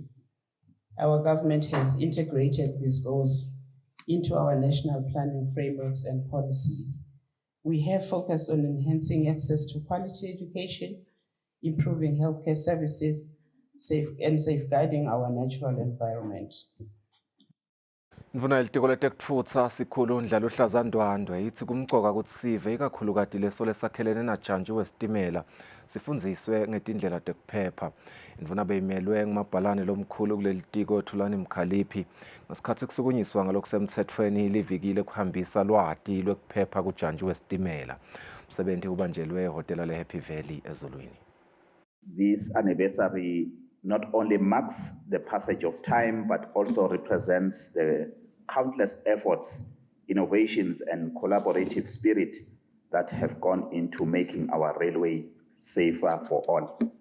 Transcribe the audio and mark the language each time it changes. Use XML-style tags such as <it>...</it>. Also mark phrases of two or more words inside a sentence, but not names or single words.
<en>Our government has integrated these goals into our national planning frameworks and policies. We have focused on enhancing access to quality education, improving healthcare services, and safeguarding our natural environment.</en> <ss>Ndvuna litiko letekutfutsa sikhulu Ndlalo Hlaza Ndwandwe yithi kumcoka kutsi sive ikakhulukati leso lesakhelene najantshi wesitimela sifundziswe ngetindlela tekuphepha. Indvuna beyimelwe ngumabhalane lomkhulu kuleli tiko Thulani Mkhaliphi ngesikhatsi kusukunyiswa ngalokusemtsetfweni liviki lekuhambisa lwati lwekuphepha kujantshi wesitimela. Umsebenti ubanjelwe ehhotela leHappy Valley eZulwini.</ss> <en>This anniversary not only marks the passage of time, but also represents the countless efforts, innovations, and collaborative spirit that have gone into making our railway safer for all.</en>